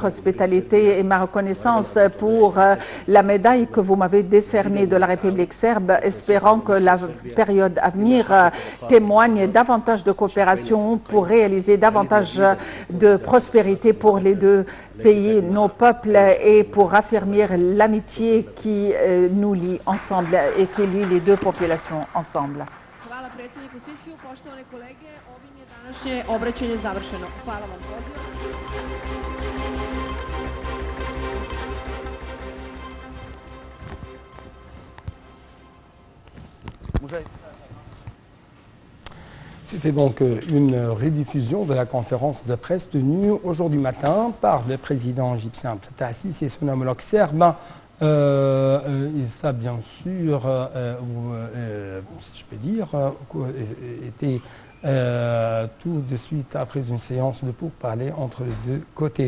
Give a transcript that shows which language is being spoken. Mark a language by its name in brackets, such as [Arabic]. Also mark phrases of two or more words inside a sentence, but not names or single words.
[French] hospitalité et ma reconnaissance pour la médaille que vous m'avez décernée de la République serbe, espérant que la période à venir témoigne davantage de coopération pour réaliser davantage de prospérité pour les deux pays, nos peuples, et pour affermir l'amitié qui nous lie ensemble et qui lie les deux populations ensemble. [Croatian] Hvala predsjedniku Sisiju, poštovane kolege, ovim je današnje obraćanje završeno. Hvala vam, pozivam. [French] C'était donc une rediffusion de la conférence de presse tenue aujourd'hui matin par le président égyptien Fattah al-Sisi et son homologue serbe. Et ça, bien sûr, si je peux dire, était tout de suite après une séance de pourparlers entre les deux côtés.